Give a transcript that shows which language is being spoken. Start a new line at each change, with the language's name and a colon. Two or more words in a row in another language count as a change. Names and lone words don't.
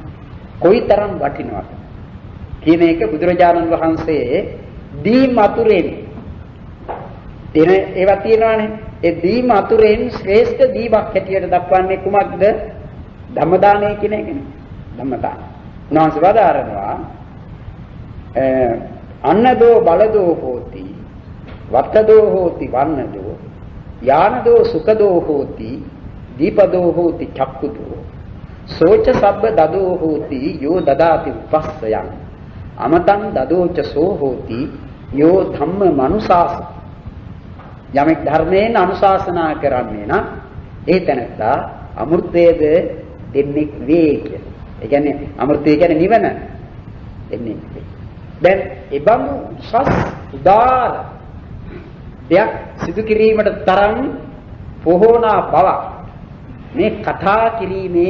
Sinhala: කොයිතරම් වටිනවද කියන එක බුදුරජාණන් වහන්සේ දී මතුරෙන් දින ඒවා තියෙනවානේ. ඒ දී මතුරෙන් ශ්‍රේෂ්ඨ දීපක් හැටියට දක්වන්නේ කුමක්ද? ධම්මදානය කියන එකනේ. ධම්මදාන. උන්වහන්සේ වදාරනවා
Pali: අන්නදෝ බලදෝ හෝති වත්තදෝ හෝති වන්නදෝ යානදෝ සුඛදෝ හෝති දීපදෝ හෝති චක්කුදෝ සෝච සබ්බ දදෝ හෝති යෝ දදාති උපස්සයන් අමතං දදෝච සෝ හෝති යෝ ධම්ම මනුසාස.
Sinhala: යමෙක් ධර්මයෙන් අනුශාසනා කරන්නේ නම් ඒ තැනත්තා අමෘතයේද දෙන්නේ වේ කියන. ඒ කියන්නේ අමෘතය කියන්නේ නිවන දෙන්නේ. දැන් ඒබඳු සස් උදාර දෙයක් සිදු කිරීමට තරම් පොහොනා බව මේ කතා කිරීමේ තිබෙනවනේ.